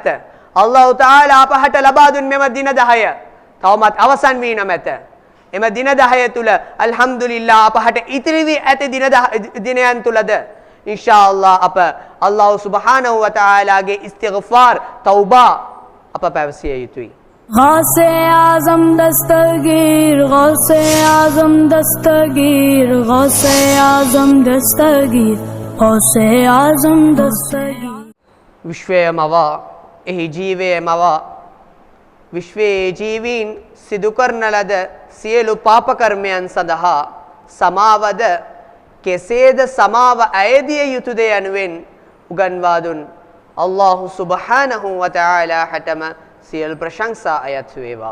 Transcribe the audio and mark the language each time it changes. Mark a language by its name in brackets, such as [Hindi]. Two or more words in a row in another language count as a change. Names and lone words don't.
[Sinhala] අල්ලාහ් තාලා අපහට ලබා දුන් මෙම දින 10 තවමත් අවසන් වී නොමැත. එම දින 10 තුල අල්හම්දුලිල්ලාහ් අපහට ඉතිරි වී ඇති දිනයන් තුලද ඉන්ෂාඅල්ලාහ් අප [Arabic] الله سبحانه وتعالى استغفار توبة [Sinhala] අප පැවසිය යුතුයි. [Urdu] غوث اعظم دستگیر غوث اعظم دستگیر غوث اعظم دستگیر غوث اعظم دستگیر [Sinhala] විශ්වයේ මවා එහි ජීවයේ මවා විශ්වයේ ජීවීන් සිදු කරන ලද සියලු පාප කර්මයන් සඳහා සමාවද කෙසේද සමාව අයදිය යුතුද යනුවෙන් උගන්වා දුන් [Arabic] الله سبحانه وتعالى [Sinhala] හටම සියලු ප්‍රශංසා අයත් වේවා.